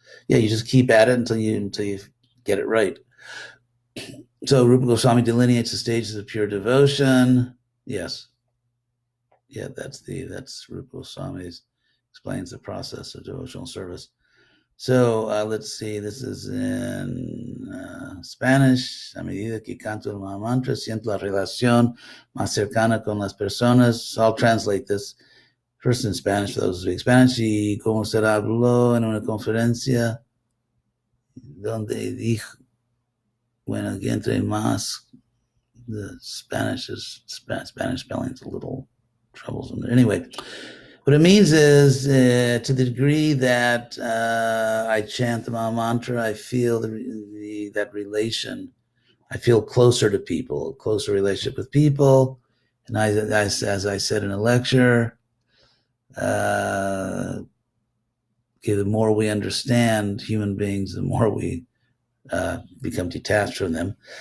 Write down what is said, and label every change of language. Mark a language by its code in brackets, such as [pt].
[en] Yeah, you just keep at it until you get it right. So Rupa Goswami delineates the stages of pure devotion. Yes. Yeah, that's Rupa Goswami's explains the process of devotional service. So let's see, this is in Spanish. [es] A medida que canto el Mahamantra, siento la relación más cercana con las personas. [en] So I'll translate this first in Spanish for those who speak Spanish. [es] Y como se habló en una conferencia donde dijo, bueno, que entre más, [en] the Spanish spelling's a little troublesome. Anyway, what it means is to the degree that I chant the Maha Mantra, I feel that relation. I feel closer to people, closer relationship with people. And as I said in a lecture, the more we understand human beings, the more we become detached from them.